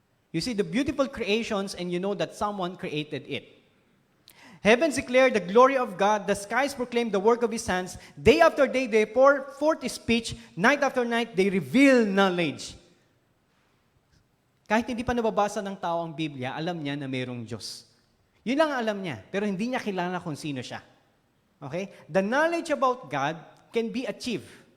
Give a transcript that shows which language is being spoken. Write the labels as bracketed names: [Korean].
[English] You see the beautiful creations and you know that someone created it. Heavens declare the glory of God. The skies proclaim the work of His hands. Day after day, they pour forth His speech. Night after night, they reveal knowledge. [Filipino] Kahit hindi pa nababasa ng tao ang Biblia, alam niya na mayroong Diyos. Yun lang ang alam niya, pero hindi niya kilala kung sino siya. [English] Okay? The knowledge about God can be achieved.